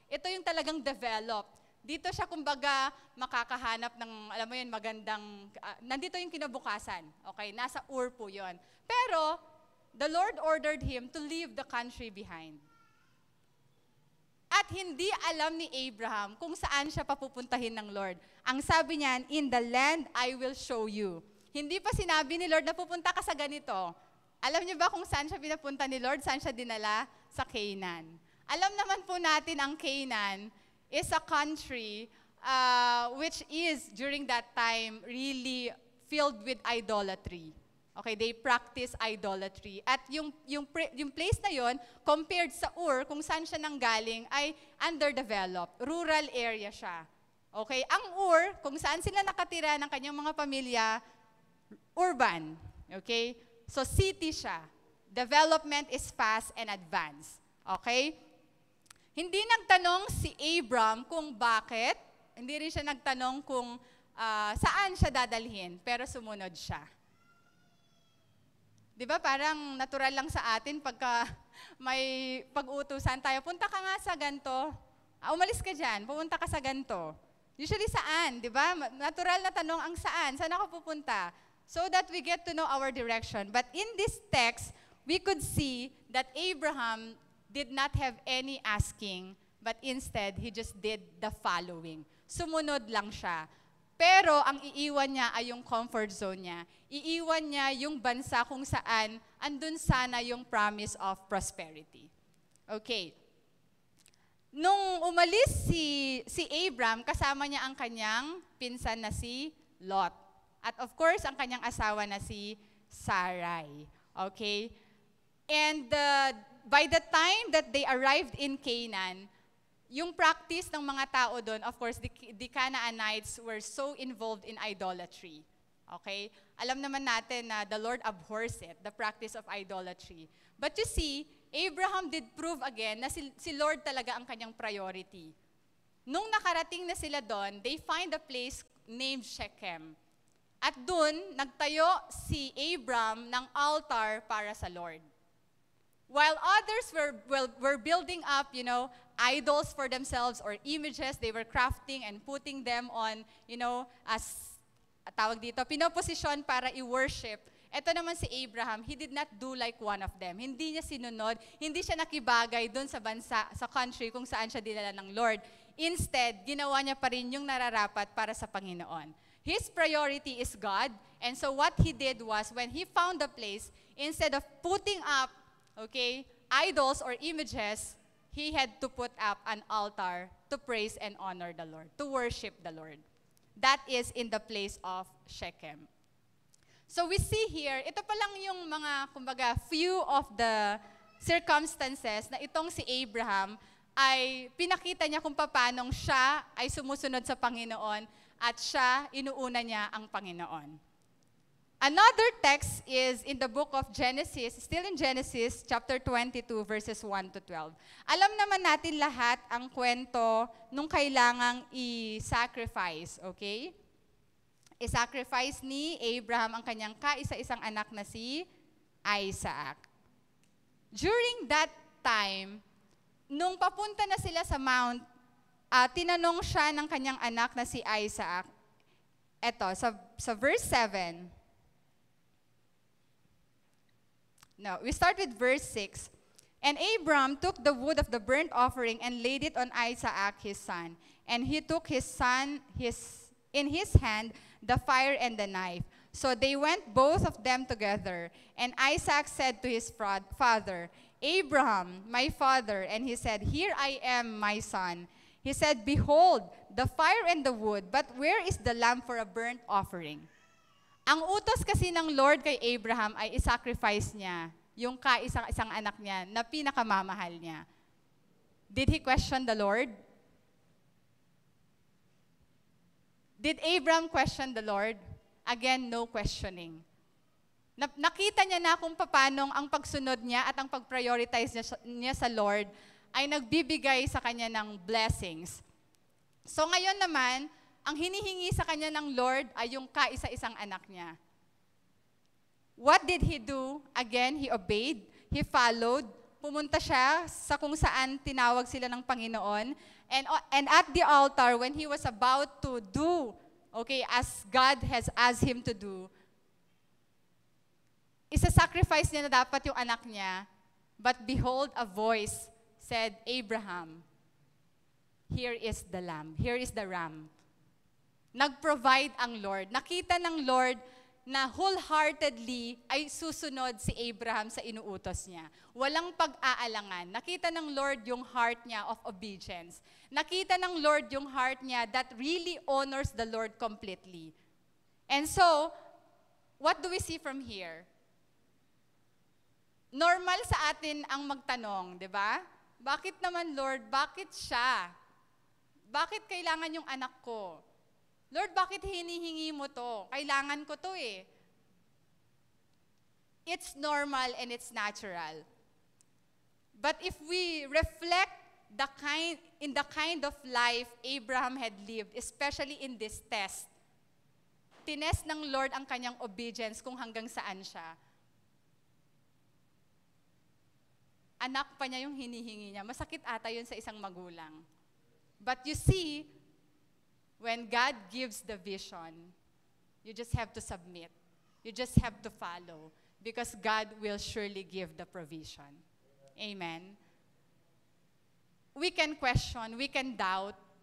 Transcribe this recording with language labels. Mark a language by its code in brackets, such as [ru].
[tl] Ito yung talagang developed. Dito siya kumbaga makakahanap ng, alam mo yun, magandang, nandito yung kinabukasan. [en] Okay, [tl] nasa Ur po yun. Pero, [en] the Lord ordered him to leave the country behind. [tl] At hindi alam ni Abraham kung saan siya papupuntahin ng Lord. Ang sabi niyan, [en] in the land I will show you. [tl] Hindi pa sinabi ni Lord na pupunta ka sa ganito. Alam niyo ba kung saan siya pinapunta ni Lord? Saan siya dinala? Sa Canaan. Alam naman po natin ang [en] Canaan is a country which is, during that time, really filled with idolatry. Okay, they practice idolatry. [tl] At yung place na yon, compared sa Ur, kung saan siya nanggaling, ay underdeveloped. Rural area siya. Okay, ang Ur, kung saan sila nakatira ng kanyang mga pamilya, urban. Okay, so city siya. [en] Development is fast and advanced. [tl] Okay? Hindi nagtanong si Abram kung bakit. Hindi rin siya nagtanong kung saan siya dadalhin, pero sumunod siya. Di ba parang natural lang sa atin pagka may pag-utusan tayo, punta ka nga sa ganito, umalis ka dyan, pupunta ka sa ganito. Usually saan, di ba? Natural na tanong ang saan ako pupunta? [en] So that we get to know our direction. But in this text, we could see that Abraham did not have any asking, but instead, he just did the following. [tl] Sumunod lang siya. Pero ang iiwan niya ay yung comfort zone niya. Iiwan niya yung bansa kung saan andun sana yung [en] promise of prosperity. [tl] Okay. Nung umalis si Abram, kasama niya ang kanyang pinsan na si Lot. At of course, ang kanyang asawa na si Sarai. Okay? [en] And by the time that they arrived in Canaan, yung practice [tl] ng mga tao doon, [en] of course, the Canaanites were so involved in idolatry. Okay? [tl] Alam naman natin na [en] the Lord abhors it, the practice of idolatry. But you see, Abraham did prove again [tl] na si Lord talaga ang kanyang [en] priority. [tl] Nung nakarating na sila doon, [en] they find a place named Shechem. [tl] At doon, nagtayo si Abram ng altar para sa Lord. [en] While others were building up, idols for themselves or images, they were crafting and putting them on, as [tl] tawag dito, pinoposisyon para [en] i-worship. [tl] Ito naman si Abraham, [en] he did not do like one of them. [tl] Hindi niya sinunod, hindi siya nakibagay doon sa bansa, sa country kung saan siya dinala ng Lord. Instead, ginawa niya pa rin yung nararapat para sa Panginoon. [en] His priority is God, and so what he did was, when he found a place, instead of putting up idols or images, he had to put up an altar to praise and honor the Lord, to worship the Lord. That is in the place of Shechem. So we see here, [tl] ito pa lang yung mga, kumbaga, [en] few of the circumstances [tl] na itong si Abraham ay pinakita niya kung paano siya ay sumusunod sa Panginoon at siya, inuuna niya ang Panginoon. [en] Another text is in the book of Genesis, still in Genesis, chapter 22, verses 1 to 12. [tl] Alam naman natin lahat ang kwento nung kailangang i-sacrifice, okay? I-sacrifice ni Abraham ang kanyang kaisa-isang anak na si Isaac. During that time, nung papunta na sila sa mount, tinanong siya ng kanyang anak na si Isaac. Eto, sa verse 7, no, [en] we start with verse 6. And Abram took the wood of the burnt offering and laid it on Isaac his son. And he took in his hand the fire and the knife. So they went both of them together. And Isaac said to his father, Abraham, my father. And he said, Here I am, my son. He said, Behold, the fire and the wood, but where is the lamb for a burnt offering? [tl] Ang utos kasi ng Lord kay Abraham ay isacrifice niya yung kaisang-isang anak niya na pinakamamahal niya. [en] Did he question the Lord? Did Abraham question the Lord? Again, no questioning. [tl] Nakita niya na kung paano ang pagsunod niya at ang pag-prioritize niya sa Lord ay nagbibigay sa kanya ng blessings. So ngayon naman, ang hinihingi sa kanya ng Lord ay yung kaisa-isang anak niya. [en] What did he do? Again, he obeyed, he followed, [tl] pumunta siya sa kung saan tinawag sila ng Panginoon. [en] And at the altar, when he was about to do, okay, as God has asked him to do, [tl] isa-sacrifice niya na dapat yung anak niya. [en] But behold, a voice said, Abraham, here is the lamb. Here is the ram. [tl] Nag-provide ang Lord. Nakita ng Lord na wholeheartedly ay susunod si Abraham sa inuutos niya. Walang pag-aalangan. Nakita ng Lord yung heart niya of obedience. Nakita ng Lord yung heart niya [en] that really honors the Lord completely. And so, what do we see from here? [tl] Normal sa atin ang magtanong, di ba? Bakit naman, Lord? Bakit siya? Bakit kailangan yung anak ko? Lord, bakit hinihingi mo to? Kailangan ko to eh. [en] It's normal and it's natural. But if we reflect in the kind of life Abraham had lived, especially in this test, [tl] tinest ng Lord ang kanyang obedience kung hanggang saan siya. Anak pa niya yung hinihingi niya. Masakit ata yun sa isang magulang. [en] But you see, when God gives the vision, you just have to submit. You just have to follow. Because God will surely give the provision. Amen. We can question, we can doubt.